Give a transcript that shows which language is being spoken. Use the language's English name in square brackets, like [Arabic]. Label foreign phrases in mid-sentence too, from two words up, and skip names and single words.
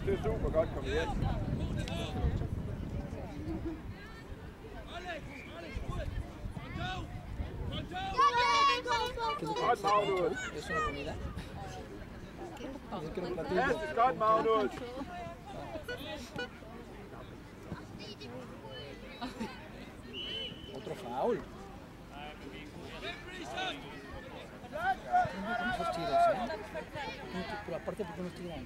[Danish] Det er super godt komme hjem. Godt, Magnus. [Spanish] ¿Es una comida? Dice que era un platillo. [Danish] Fantastisk godt, Magnus. [Spanish] Otro foul. Muchos tiros, ¿eh? Pero aparte, ¿por qué no tiran?